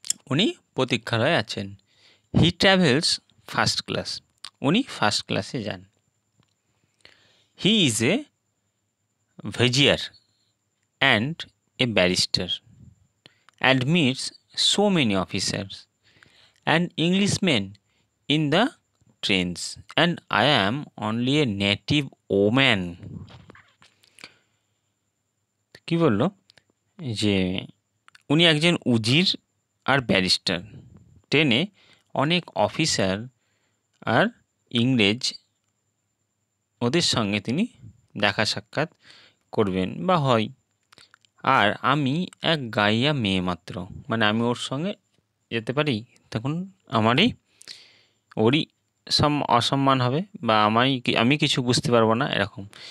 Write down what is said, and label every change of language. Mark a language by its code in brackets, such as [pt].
[bn] উনি প্রতীক্ষালয়ে আছেন। [en] he travels first class, [bn] উনি ফার্স্ট ক্লাসে যান। [en] He is a vizier and a barrister and meets so many officers and Englishmen in the trains, and I am only a native woman. [bn] কি বললো যে উনি একজন উজির আর ব্যারিস্টার, ট্রেনে অনেক অফিসার আর ইংরেজ ওদের সঙ্গে তিনি দেখা সাক্ষাৎ করবেন বা হয়, আর আমি এক গাইয়া মেয়ে মাত্র, মানে আমি ওর সঙ্গে যেতে পারি তখন ওরই অসম্মান হবে বা আমি কিছু বুঝতে পারবো না এরকম।